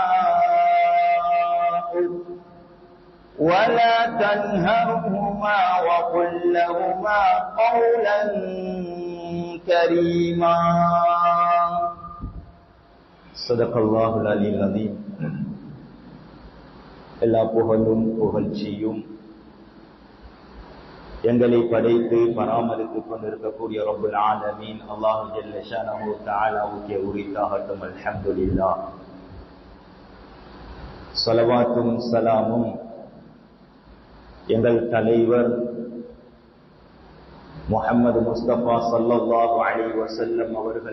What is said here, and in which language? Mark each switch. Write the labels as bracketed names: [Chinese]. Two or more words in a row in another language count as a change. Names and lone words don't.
[Arabic] ولا تنهرهما وقل لهما قولا كريما صدق الله العلي العظيم [Tamil] எல்லா புகழும் புகழ்ச்சியும் எங்களை படைத்து பராமரித்துக் கொண்டிருக்கக்கூடிய [Arabic] رب العالمين [Tamil] அல்லாஹ் [Arabic] جل شأنه [Tamil] தஆலாவுக்கே உரித்தாகட்டும். அல்ஹம்துலில்லாஹ். ஸலவாத்தும் ஸலாமும் எங்கள் தலைவர் முஹம்மது முஸ்தபா [Arabic] صلى الله عليه وسلم [Tamil] அவர்கள்